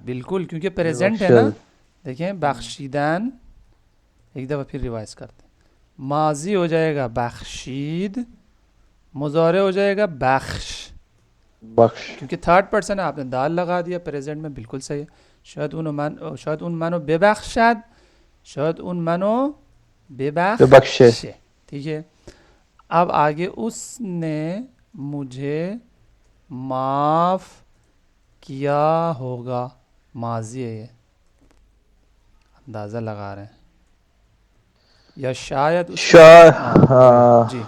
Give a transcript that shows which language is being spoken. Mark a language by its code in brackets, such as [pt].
[ur] بالکل، کیونکہ پریزنٹ ہے نا. دیکھیں بخشیدن، ایک دفعہ پھر ریوائز کرتے ہیں. ماضی ہو جائے گا بخشید، مضارع ہو جائے گا بخش. بخش. کیونکہ 3rd پرسن ہے، آپ نے دال لگا دیا پریزنٹ میں. بالکل صحیح ہے. [fa] شاید اون منو ببخشد، شاید اون منو ببخشے. [ur] ببخشے. ٹھیک ہے. اب آگے اس نے مجھے معاف کیا ہوگا، ماضی ہے یہ، اندازہ لگا رہے ہیں. یا شاید اس نے جی